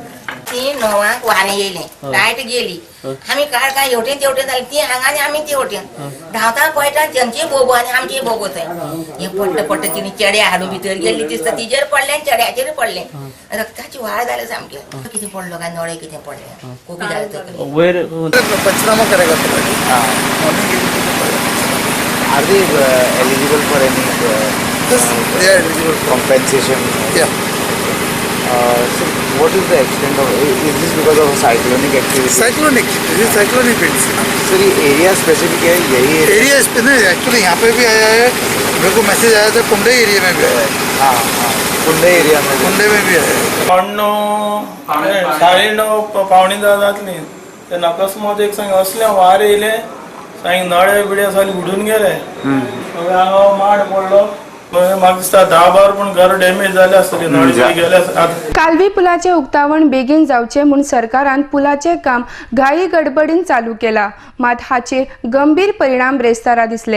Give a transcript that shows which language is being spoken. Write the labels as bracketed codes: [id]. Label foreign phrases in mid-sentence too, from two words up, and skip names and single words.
[kok] ती 9 वारें येयलें, लायट गेली, आमी काय हेवटेन तेवटेन जाली, ती हांगा आनी आमी तेवटेन धांवता पळयता, तेंचेय बोबो आनी आमचेय बोबो थंय. हें पडटा तिणी चेडे हाडू भितर गेल्ली दिसता, तिजेर पडलें चेड्याचेर पडलें, रक्ताची व्हाळ जालें सामकें. कितें पडलो काय नळे कितें पडलें, कोबी जालें तकलेक. वयर [hi] पंचनामा करेगा [en] Are they eligible for any they are eligible for compensation? Yeah. So what is the extent of, is this because of cyclonic activity? [hi] साइक्लोनिक, ये [en] cyclonic belt [hi] से सर ये [en] area specific [hi] है, यही एरिया इस पे नहीं, एक्चुअली यहाँ पे भी आया है, मेरे को मैसेज आया था कुंडे एरिया में भी आया है. हाँ हाँ कुंडे एरिया में कुंडे में भी आया है. [kok] 9:30 पावणे 10 जातली तेन्ना अकस्मात एक सांग असले वार येयले, सांग नळे बिडे सगळे उडून गेले. हांगा माड पडलो, म्हाका दिसता 10-12 पूण घर डॅमेज जाले आसतली, नळे गेले. कालवी पुलाचे उक्तावण बेगीन जावचे म्हूण सरकारान पुलाचे काम घाई गडबडीन चालू केला, मात हाचेर गंभीर परिणाम ब्रेस्तारा दिसले.